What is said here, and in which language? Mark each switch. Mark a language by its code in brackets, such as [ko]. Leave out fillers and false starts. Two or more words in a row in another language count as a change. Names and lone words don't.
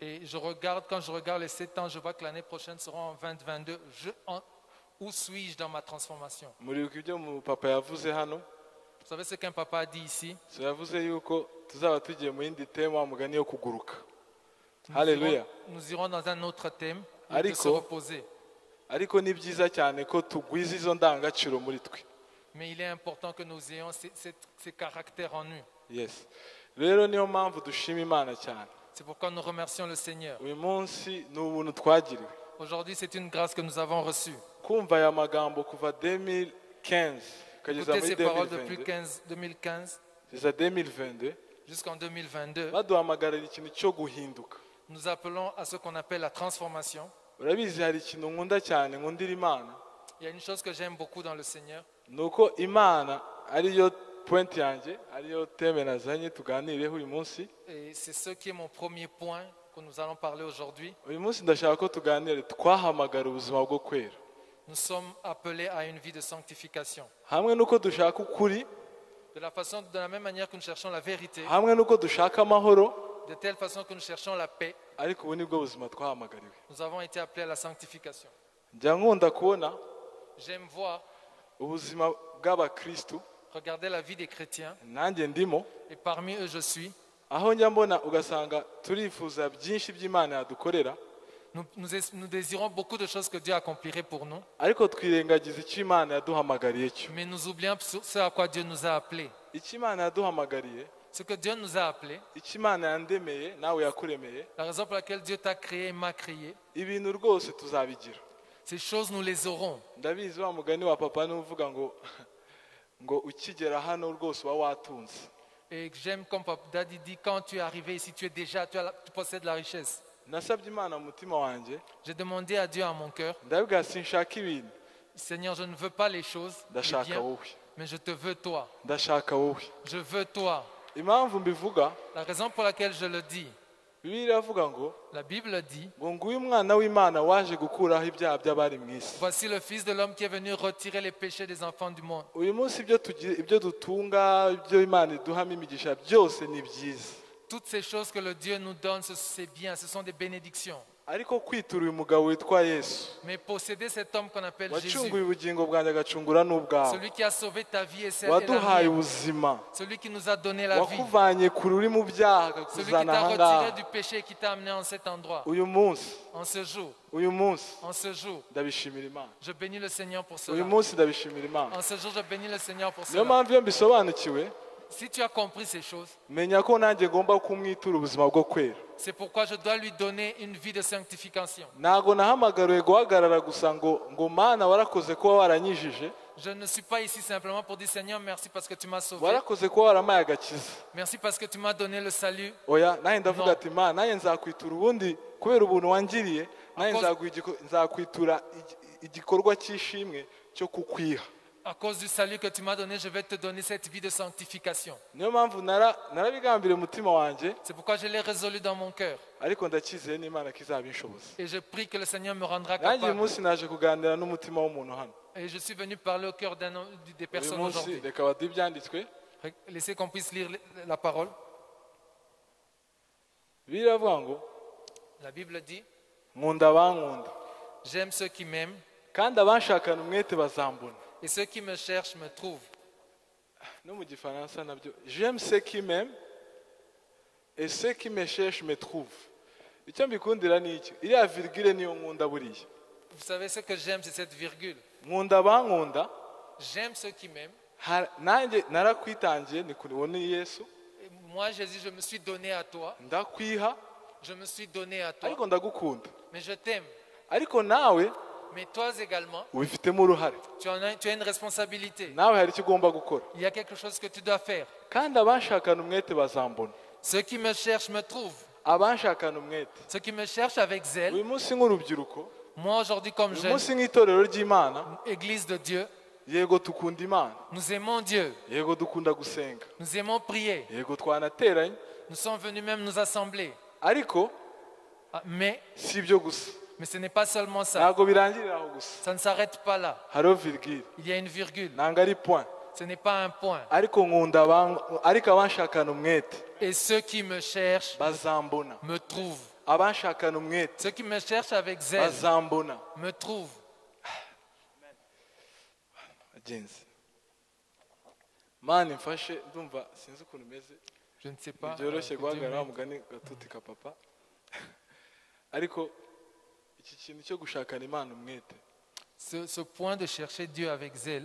[fr] Et quand je regarde les 7 ans, je vois que l'année prochaine sera en 2022. Où suis-je dans ma transformation? [rw] muribuka ibyo papa yavuze hano. [fr] Vous savez ce qu'un papa a dit ici? [rw] So yavuze yuko tuzaba tugiye mu yindi tema wa mugani yo kuguruka. [fr] Nous Haleluya. nous irons dans un autre thème, de [rw] Ariko- [fr] se reposer. [rw] ariko ni byiza cyane ko tugwiza izo ndangagaciro muri twe. [fr] Mais il est important que nous ayons ces caractères en nous. Yes. [rw] Rero niyo mpamvu dushima Imana cyane. [fr] C'est pourquoi nous remercions le Seigneur. [rw] Uyu munsi ni ubuntu twagiriwe. [fr] Aujourd'hui, c'est une grâce que nous avons reçue. [rw] Kumva aya magambo kuva 2015 kugeza [fr] Écoutez [rw] muri [fr] ces paroles depuis 2022 2015 [rw] kugeza 2022 [fr] jusqu'en 2022. [rw] baduhamagarira ikintu cyo guhinduka. [fr] Nous appelons à ce qu'on appelle la transformation. [rw] Urabizi hari ikintu nkunda cyane nkundira Imana, [fr] Il y a une chose que j'aime beaucoup dans le Seigneur, [rw] ni uko Imana ariyo point yanjye, ariyo teme nazanye tuganireho uyu munsi. [fr] et c'est ce qui est mon premier point que nous allons parler aujourd'hui. [rw] Uyu munsi ndashaka ko tuganire twahamagara ubuzima bwo kwera. [fr] Nous sommes appelés à une vie de sanctification. [rw] Hamwe nuko dushaka ukuri, [fr] De la même manière que nous cherchons la vérité, [rw] hamwe nuko dushaka amahoro, [fr] de telle façon que nous cherchons la paix, [rw] ariko ubu nibwo buzima twahamagariwe. [fr] nous avons été appelés à la sanctification. [rw] Njya nkunda kubona [fr] J'aime voir, [rw] ubuzima bw'abakristu, [fr] regarder la vie des chrétiens, [rw] nanjye ndimo, [fr] et parmi eux je suis. [rw] aho njya mbona ugasanga turifuza byinshi by'Imana yadukorera, [fr] Nous désirons beaucoup de choses que Dieu accomplirait pour nous, [rw] ariko twirengagiza icyo Imana yaduhamagariye cyo. [fr] mais nous oublions ce à quoi Dieu nous a appelés. [rw] Icyo Imana yaduhamagariye, [fr] Ce que Dieu nous a appelés, [rw] icyo Imana yandemeye nawe yakuremeye, [fr] la raison pour laquelle Dieu t'a créé et m'a créé, [rw] ibintu rwose tuzabigira. [fr] ces choses nous les aurons. [rw] Ndabizi wa mugani wa papa n'uvuga ngo ukigera hano rwose uba watunze. [fr] Et j'aime comme Papa Daddy dit, quand tu es arrivé ici, tu possèdes la richesse. [rw] Nasabye Imana mu mutima wanjye, [fr] J'ai demandé à Dieu à mon cœur, [rw] ndabwira sinshaka ibintu, [fr] Seigneur, je ne veux pas les choses, les [rw] ndashaka [fr] biens, [rw] wowe, [fr] mais je te veux toi. [rw] ndashaka wowe. [fr] Je veux toi. [rw] Impamvu mbivuga, [fr] La raison pour laquelle je le dis, [rw] Bibiliya iravuga ngo [fr] la Bible dit, [rw] nguyu umwana w'Imana waje gukuraho ibyaha by'abari mu isi. [fr] voici le Fils de l'homme qui est venu retirer les péchés des enfants du monde. [rw] Uyu munsi ibyo dutunga, ibyo Imana iduhamo imigisha byose ni byiza, [fr] Toutes ces choses que le Dieu nous donne, c'est bien, ce sont des bénédictions. [rw] ariko kwitura uyu mugabo witwa Yesu [fr] Mais posséder cet homme qu'on appelle Jésus, [rw] wacunguye ubugingo bwanjye agacungura n'ubwawe, [fr] celui qui a sauvé ta vie et celle et [rw] waduhaye [fr] la mienne, [rw] ubuzima, [fr] celui qui nous a donné la vie, [rw] wakuvanye kure uri mu byaha [fr] celui qui [rw] akakuzana [fr] t'a [rw] aha [fr] retiré [rw] ngaha. [fr] du péché et qui t'a amené en cet endroit, [rw] Uyu munsi [fr] en ce jour, en ce jour [rw] ndabishimira Imana. [fr] je bénis le Seigneur pour [rw] Uyu [fr] cela. [rw] munsi ndabishimira Imana. [fr] En ce jour, je bénis le Seigneur pour [rw] Niyo [fr] cela. [rw] mpamvu iyo mbisobanukiwe, [fr] Si tu as compris ces choses, [rw] menya ko nanjye ngomba kumwitura ubuzima bwo kwera. [fr] c'est pourquoi je dois lui donner une vie de sanctification. [rw] Ntabwo nahamagariwe guhagarara gusa ngo Mana warakoze kuba waranyijije, [fr] Je ne suis pas ici simplement pour dire Seigneur, merci parce que tu m'as sauvé. [rw] warakoze kuba waramaye agakiza. [fr] Merci parce que tu m'as donné le salut. [rw] Oya, nanjye ndavuga [fr] No. [rw] ati Mana, nanjye nzakwitura ubundi kubera ubuntu wangiriye, nanjye [fr] Because- [rw] nzakwitura igikorwa cy'ishimwe cyo kukwiha. [fr] À cause du salut que tu m'as donné, je vais te donner cette vie de sanctification. [rw] Niyo mpamvu narabigambiriye umutima wanjye, [fr] C'est pourquoi je l'ai résolu dans mon cœur. [rw] ariko ndacyizeye n'Imana ko izabinshoboza. [fr] Et je prie que le Seigneur me rendra [rw] Nanjye uyu [fr] capable. [rw] munsi naje kuganira n'umutima w'umuntu hano. [fr] Et je suis venu parler au cœur des [rw] Uyu [fr] personnes [rw] munsi [fr] aujourd'hui. [rw] reka baduhe ibyanditswe. [fr] Laissez qu'on puisse lire la parole. [rw] Bibiliya iravuga ngo [fr] La Bible dit, [rw] nkunda abankunda, [fr] j'aime ceux qui m'aiment [rw] kandi abanshakana umwete bazambona. [fr] et ceux qui me cherchent me trouvent. [rw] No mu gifaransa nabyo, [fr] j'aime ceux qui m'aiment et ceux qui me cherchent me trouvent. [rw] Icyo mbikundira ni iki, iriya virgule niyo nkunda buriya. [fr] Vous savez ce que j'aime, c'est cette virgule. [rw] Nkunda abankunda, [fr] J'aime ceux qui m'aiment. [rw] nanjye narakwitangiye ni kubona Yesu, [fr] Et moi, Jésus, je me suis donné à toi. [rw] ndakwiha, [fr] Je me suis donné à toi. [rw] ariko ndagukunda. [fr] Mais je t'aime. [rw] Ariko nawe [fr] Mais toi également, [rw] ubifitemo uruhare, [fr] tu as une responsabilité. [rw] nawe hari icyo ugomba gukora. [fr] Il y a quelque chose que tu dois faire. [rw] Kandi abanshakana umwete bazambona. [fr] Ceux qui me cherchent me trouvent. [rw] Abanshakana umwete. [fr] Ceux qui me cherchent avec zèle. [rw] Uyu munsi nk'urubyiruko, [fr] Moi, aujourd'hui, comme [rw] uyu [fr] jeune, [rw] munsi nk'itorero ry'Imana, [fr] Église de Dieu, [rw] yego dukunda Imana, [fr] nous aimons Dieu. [rw] yego dukunda gusenga, [fr] Nous aimons prier. [rw] yego twanateranye, [fr] Nous sommes venus même nous assembler. [rw] ariko [fr] Ah, Mais [rw] si ibyo gusa, [fr] ce n'est pas seulement ça. [rw] ntabwo birangirira aho gusa. [fr] Ça ne s'arrête pas là. [rw] Hariho virgule, [fr] Il y a une virgule. [rw] ntabwo ari point, [fr] Ce n'est pas un point. [rw] ariko ariko abanshakana umwete [fr] Et ceux qui me cherchent [rw] bazambona. [fr] me trouvent. [rw] abanshakana umwete [fr] Ceux qui me cherchent avec zèle [rw] bazambona. [fr] me trouvent. [rw] Bagenzi, mani mfashe ndumva sinzi ukuntu umeze, [fr] Je ne sais pas. [rw] byoroshye [fr] que Dieu [rw] guhagarara [fr] m'aide. [rw] mugani gatuti ka papa ariko iki kintu cyo gushakana Imana umwete, [fr] Ce point de chercher Dieu avec zèle,